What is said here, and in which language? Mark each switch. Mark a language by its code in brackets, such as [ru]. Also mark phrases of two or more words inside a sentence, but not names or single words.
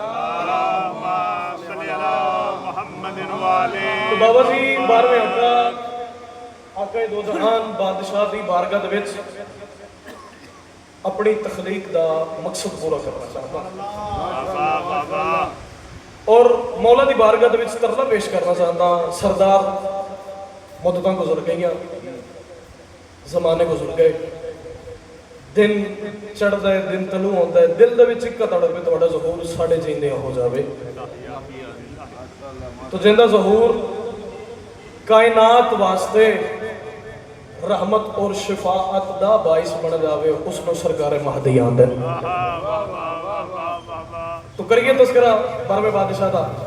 [pa] تو بابا جی 12ویں آقا دو جہان بادشاہ دی بارگاہ دے وچ اپنی تخلیق دا مقصد پورا کرنا چاہتا اور مولا دی بارگاہ دے وچ ترلا پیش کرنا چاہتا سردار مدتاں گزر گئیاں زمانے گزر گئے دن چڑھتا ہے دن تلو ہوتا ہے دل دے وچ اک تڑپ پہ تہاڈا ظہور ساڈے جیندے ہو جاوے تو جیندہ ظہور کائنات واسطے رحمت اور شفاعت دا باعث بن جاوے اس نو سرکار مہدی آندا تو کریے تذکرہ 12ویں بادشاہ دا